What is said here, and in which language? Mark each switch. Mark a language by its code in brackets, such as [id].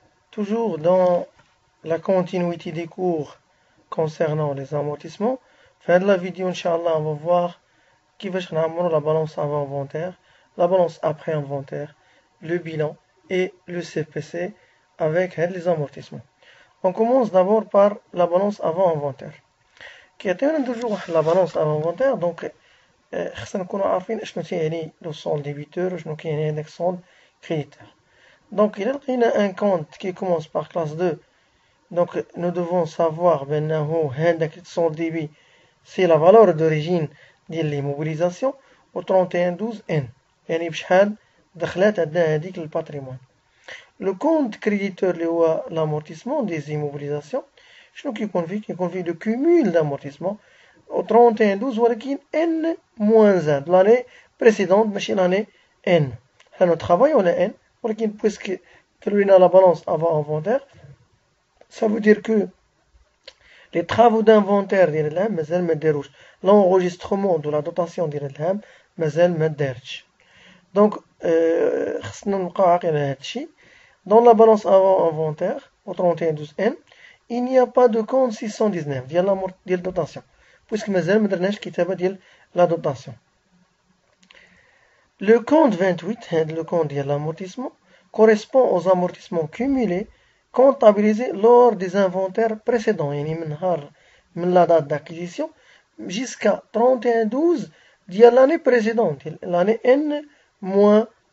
[fr] Toujours dans la continuité des cours concernant les amortissements, fin de la vidéo, Inch'Allah, on va voir qui va la balance avant inventaire, la balance après inventaire, le bilan et le CPC avec les amortissements. On commence d'abord par la balance avant inventaire. Qui est toujours la balance avant inventaire, donc [ar] خصنا نكونوا عارفين اشنو تيعني لو سولد ديبيتور وشنو كيعني هذاك السولد créditeur. [fr] Donc, il y a un compte qui commence par classe 2. Donc, nous devons savoir maintenant son débit, c'est la valeur d'origine de l'immobilisation au 3112N. [ar] يعني بشحال دخلات عندنا هذيك الباتريمون. [fr] Le compte créditeur [ar] اللي هو [fr] l'amortissement des immobilisations [ar] شنو كيكون فيه؟ كيكون فيه [fr] le cumul d'amortissement au 3112 [ar] ولكن [fr] N-1 de l'année précédente [ar] ماشي [fr] l'année N. [ar] حنا [fr] travaillons la N [ar] ولكن [fr] puisque [ar] كلنا [fr] la balance avant inventaire, ça veut dire que les travaux d'inventaire [ar] ديال العام مازال ما داروش. [fr] L'enregistrement de la dotation [ar] ديال العام مازال ما دارتش. Donc خصنا نبقاو عاقلين على هذا الشيء. [fr] Dans la balance avant inventaire au 3112N, il n'y a pas de compte 619 [ar] ديال [fr] dotation puisque [ar] مازال ما درناش الكتابة ديال [fr] la dotation. Le compte 28, le compte de l'amortissement, correspond aux amortissements cumulés comptabilisés lors des inventaires précédents, la date d'acquisition jusqu'à 31/12 de l'année précédente, l'année N-1.